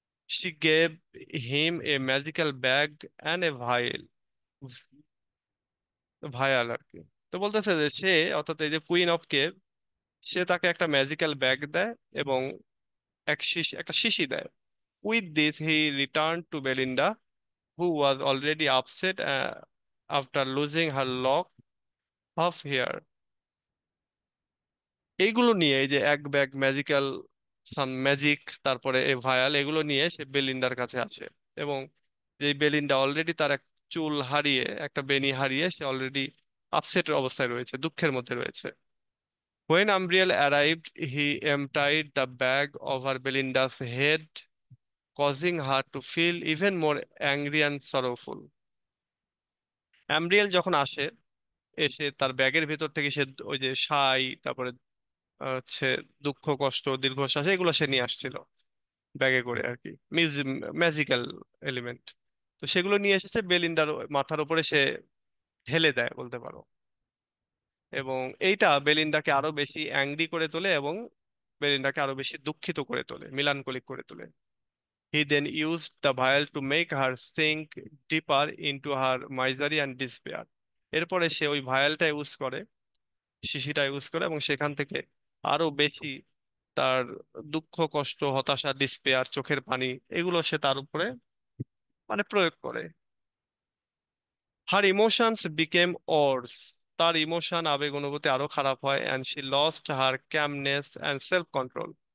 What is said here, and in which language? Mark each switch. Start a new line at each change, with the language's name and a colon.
English: she gave him a magical bag and a vial
Bangla: আর কি। তো বলতেছে যে সে, অর্থাৎ এই যে কুইন অফ কেভ, সে তাকে একটা ম্যাজিক্যাল ব্যাগ দেয় এবং একটা শিশি দেয়।
English: With this he return to Belinda, who was already upset after losing her lock of hair.
Bangla: এইগুলো নিয়ে, এই যে এক ব্যাগ ম্যাজিক্যাল সাম ম্যাজিক, তারপরে এই ভায়াল, এগুলো নিয়ে সে বেলিন্ডার কাছে আসে। এবং যে বেলিন্ডা অলরেডি তার এক চুল হারিয়ে, একটা বেনি হারিয়ে, সে অলরেডি আপসেটের অবস্থায় রয়েছে, দুঃখের মধ্যে রয়েছে।
English: When Umbriel arrived, he emptied the bag over Belinda's head, causing her to feel even more angry and sorrowful.
Bangla: অ্যাম্ব্রিয়েল যখন আসে, এসে তার ব্যাগের ভেতর থেকে সে ওই যে সাই, তারপরে হচ্ছে দুঃখ কষ্ট দীর্ঘশ্বাস, এগুলো সে নিয়ে আসছিল ব্যাগে করে আর কি, ম্যাজিক্যাল এলিমেন্ট। তো সেগুলো নিয়ে এসেছে বেলিন্ডার মাথার উপরে সে ঢেলে দেয় বলতে পারো। এবং এইটা বেলিন্ডাকে আরো বেশি অ্যাংরি করে তোলে এবং বেলিন্ডাকে আরো বেশি দুঃখিত করে তোলে, মিলানকলিক করে তোলে।
English: He then used the vial to make her sink deeper into her misery and despair.
Bangla: এরপরে সে ওই ভায়ালটা ইউজ করে, শিশিটা ইউজ করে, এবং সেখান থেকে আরো বেশি তার দুঃখ কষ্ট হতাশা ডিসপেয়ার চোখের পানি, এগুলো সে তার উপরে প্রয়োগ করে।
English: her emotions became worse,
Bangla: তার ইমোশন আবেগ অনুভূতি আরো খারাপ হয়,
English: And she lost her calmness and self control.